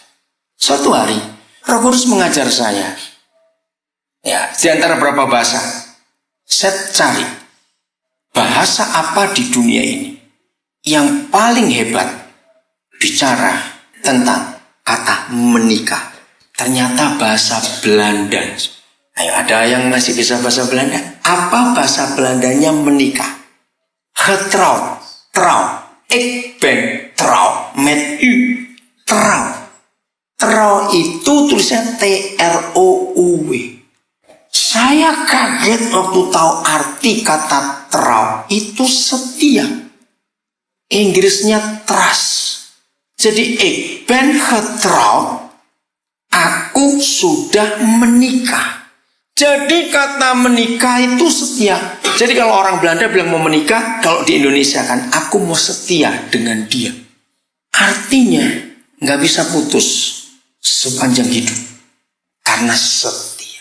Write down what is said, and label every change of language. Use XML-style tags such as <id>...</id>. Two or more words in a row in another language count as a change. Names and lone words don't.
<id>Suatu hari, Roh Kudus mengajar saya. Ya, di antara berapa bahasa, saya cari bahasa apa di dunia ini yang paling hebat bicara tentang kata menikah. Ternyata bahasa Belanda. Ayo, ada yang masih bisa bahasa Belanda? Apa bahasa Belandanya menikah?</id> <nl>Getrouwd, trouw. Ik ben trouw met u. Trouw.</nl> <id>Trouw itu tulisannya T-R-O-U-W. Saya kaget waktu tahu arti kata trouw. Itu setia. Inggrisnya trust.</id> <nl>Jadi ik ben getrouwd.</nl> <id>Aku sudah menikah. Jadi kata menikah itu setia. Jadi kalau orang Belanda bilang mau menikah, kalau di Indonesia kan, aku mau setia dengan dia. Artinya nggak bisa putus sepanjang hidup karena setia.</id>